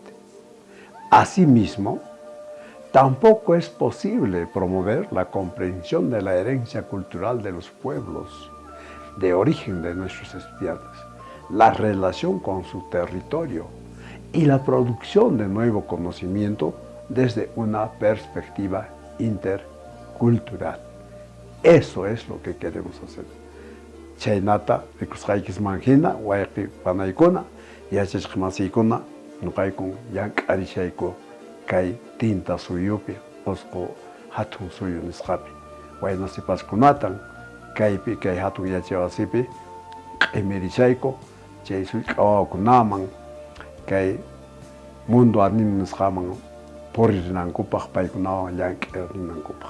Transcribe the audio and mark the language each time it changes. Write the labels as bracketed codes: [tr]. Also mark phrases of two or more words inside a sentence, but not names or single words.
[es] Asimismo, tampoco es posible promover la comprensión de la herencia cultural de los pueblos de origen de nuestros estudiantes, la relación con su territorio y la producción de nuevo conocimiento desde una perspectiva intercultural. Eso es lo que queremos hacer. [qu] Chaynata, rikusqaykis manhina, wayqi panaykuna, yachachqmasiykuna, nuqaykun llank'arishayku kay tinta suyupi, usqu hatun suyu nisqapi. Wayna sipaskunatan, kaypi kay hatun yachawasipi, q'imirishayku, chay suyk'awakunaman, kay mundo arnin nisqaman, puririnankupaq paykunawan llank'irinankupaq.